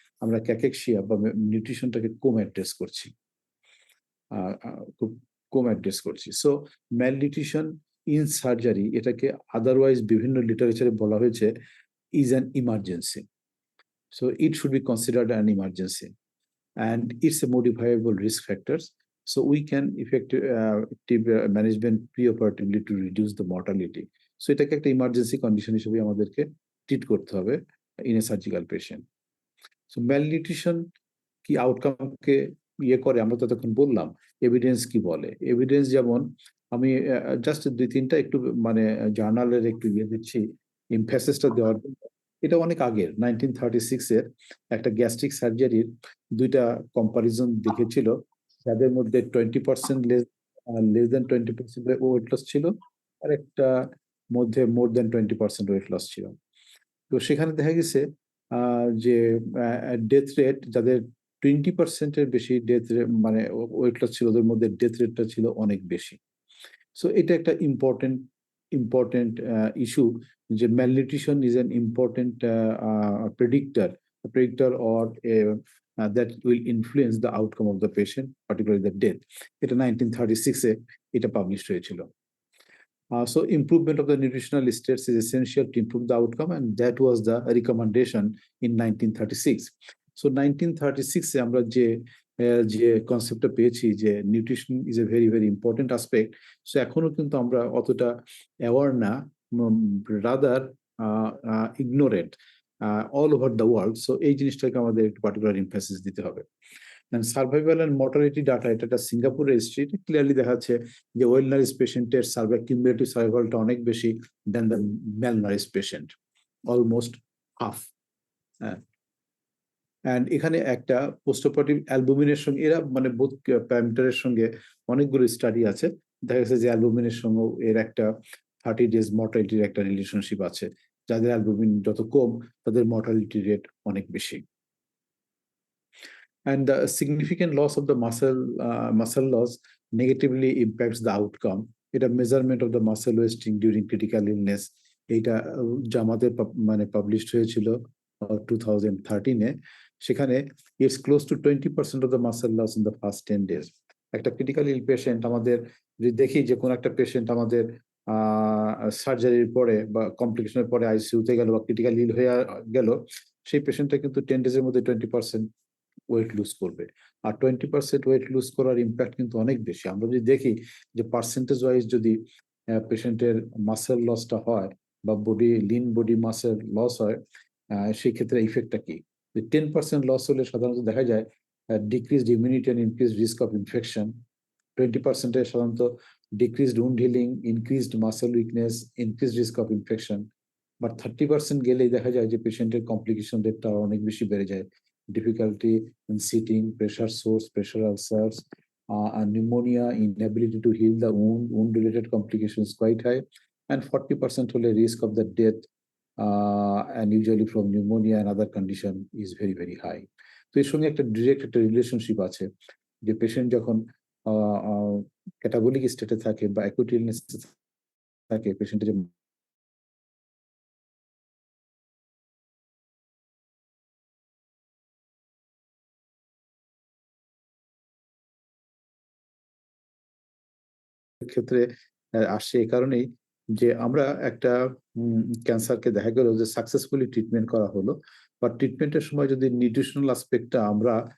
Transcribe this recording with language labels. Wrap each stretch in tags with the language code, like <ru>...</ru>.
<bn>আমরা ক্যাকেকশিয়া বা নিউট্রিশনটাকে কম অ্যাড্রেস করছি। খুব কম অ্যাড্রেস করছি। সো ম্যালনিউট্রিশন ইন সার্জারি এটাকে আদারওয়াইজ বিভিন্ন লিটারেচারে বলা হয়েছে</bn> <en>Is an emergency. So it should be considered an emergency and it's a modifiable risk factors. So we can effective management preoperatively to reduce the mortality.</en> <bn>So এটাকে একটা emergency condition হিসেবে আমাদেরকে treat করতে হবে</bn> <en>In a surgical patient.</en> <bn>So malnutrition কি আউটকামকে করে আমরা ততক্ষণ বললাম, এভিডেন্স কি বলে? এভিডেন্স যেমন আমি জাস্ট ২-৩টা একটু মানে জার্নালের একটু দিচ্ছি এমফ্যাসিসটা দেওয়ার জন্য। এটা অনেক আগের 1936 এর একটা গ্যাস্ট্রিক সার্জারির ২টা কম্পারিজন দেখেছিল। যাদের মধ্যে 20% লেস দ্যান 20% ওয়েট লস ছিল, আর একটা মধ্যে মোর দ্যান 20% ওয়েট লস ছিল। তো সেখানে দেখা গেছে যে ডেথ রেট যাদের 20% এর বেশি ডেথ রেট মানে ওয়েট লস ছিল, ওদের মধ্যে ডেথ রেটটা ছিল অনেক বেশি। সো এটা একটা ইম্পর্টেন্ট ইস্যু যে</bn> <en>Malnutrition is an important predictor or that will influence the outcome of the patient, particularly the death.</en> <bn>এটা 1936 এটা পাবলিশ হয়েছিল।</bn> <en>So improvement of the nutritional states is essential to improve the outcome, and that was the recommendation in 1936.</en> <bn>So 1936 এ আমরা যে কনসেপ্টটা পেয়েছি যে</bn> <en>Nutrition is a very important aspect.</en> <bn>So এখনো কিন্তু আমরা অতটা অ্যাওয়ার না,</bn> <en>Rather ignorant all over the world.</en> <bn>So এই জিনিসটাকে আমাদের একটু পার্টিকুলার এমফাসিস দিতে হবে। সার্ভাইভাল অ্যান্ড মর্টালিটি ডাটা এটা একটা সিঙ্গাপুর রেজিস্ট্রি, ক্লিয়ারলি দেখাচ্ছে যে ওয়েল নারিশ পেশেন্টের কিউমুলেটিভ সার্ভাইভালটা অনেক বেশি দেন the mall Nourish patient, almost half. হ্যাঁ, অ্যান্ড এখানে একটা পোস্টঅপারেটিভ অ্যালবুমিনের সঙ্গে এরা মানে বোথ প্যারামিটারের সঙ্গে অনেকগুলো স্টাডি আছে। দেখা গেছে যে অ্যালবুমিনের সঙ্গেও এর একটা 30 days মর্টালিটির একটা রিলেশনশিপ আছে। যাদের অ্যালবুমিন যত কম তাদের মর্টালিটি রেট অনেক বেশি।</bn> <en>And the significant loss of the muscle loss negatively impacts the outcome. এটা measurement of the muscle wasting during critical illness এটা</en> <bn>জামাতে মানে পাবলিশড হয়েছিল 2013 সেখানে</bn> <en>It's close to 20% of the muscle loss in the first 10 days.</en> <bn>একটা critical ইল patient আমাদের যদি দেখি যে কোন একটা পেশেন্ট আমাদের সার্জারির পরে বা কমপ্লিকেশনের পরে আইসিইউতে গেল বা ক্রিটিক্যাল ইল হয়ে গেল, সেই পেশেন্টটা কিন্তু 10 days এর মধ্যে 20% ওয়েট লুজ করবে। আর 20% ওয়েট লুজ করার ইম্প্যাক্ট কিন্তু অনেক বেশি। আমরা যদি দেখি যে পার্সেন্টেজ ওয়াইজ যদি পেশেন্টের মাসেল লসটা হয় বা লিন বডি মাসেল লস হয়, সেই ক্ষেত্রে ইফেক্টটা কি? 10% লস হলে সাধারণত দেখা যায়</bn> <en>Decreased immunity and increased risk of infection.</en> <bn>20% সাধারণত decreased wound healing, increased muscle weakness, increased risk of infection. But 30% গেলেই দেখা যায় যে পেশেন্টের কমপ্লিকেশন রেটটা অনেক বেশি বেড়ে যায়।</bn> <en>Difficulty in sitting, pressure sores, pressure ulcers, and pneumonia, inability to heal the wound-related complications quite high, and 40% hole risk of the death, and usually from pneumonia and other condition is very high.</en> <bn>তো এর সঙ্গে একটা direct একটা relationship আছে। যে patient যখন catabolic স্টেটে থাকে বা অ্যাকুট ইলনেস থাকে, পেশেন্টের যে ক্ষেত্রে আসছে এই কারণেই যে আমরা একটা ক্যান্সারকে দেখা গেল যে সাকসেসফুলি ট্রিটমেন্ট করা হলো, বা ট্রিটমেন্টের সময় যদি নিউট্রিশনাল অ্যাসপেক্টটা আমরা</bn>